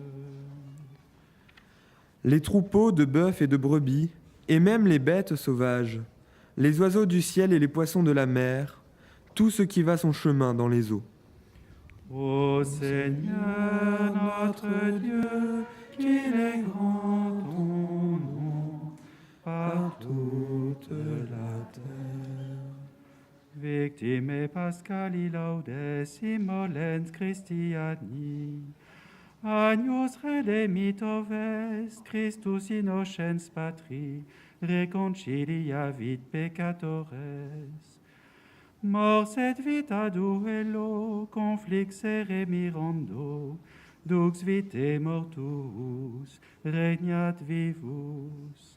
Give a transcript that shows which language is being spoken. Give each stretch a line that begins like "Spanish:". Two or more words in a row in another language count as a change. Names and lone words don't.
French: Les troupeaux de bœufs et de brebis, et même les bêtes sauvages, les oiseaux du ciel et les poissons de la mer, tout ce qui va son chemin dans les eaux. Ô Seigneur notre Dieu, qu'il est grand ton nom par toute la terre.
Latin: Victime Pascali laudes immolens Christiani, Agnus redemitor vest, Christus innocens patri, reconciliavit peccatores. Mors et vita duello, conflixere mirando, dux vitae mortuus, regnat vivus.